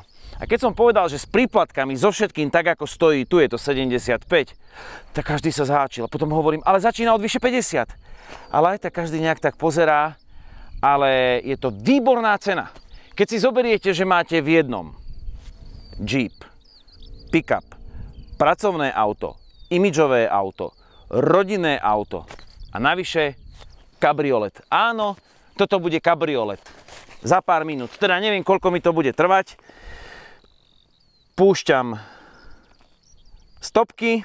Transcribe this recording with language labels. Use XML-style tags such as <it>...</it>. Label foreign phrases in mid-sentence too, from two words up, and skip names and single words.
<sk>A keď som povedal, že s príplatkami, so všetkým tak, ako stojí, tu je to 75, tak každý sa zháčil. A potom hovorím, ale začína od vyše 50. Ale aj tak každý nejak tak pozerá, ale je to výborná cena. Keď si zoberiete, že máte v jednom Jeep, pick-up, pracovné auto, imidžové auto, rodinné auto a navyše kabriolet. Áno, toto bude kabriolet. Za pár minút. Teda neviem, koľko mi to bude trvať. Púšťam stopky.</sk>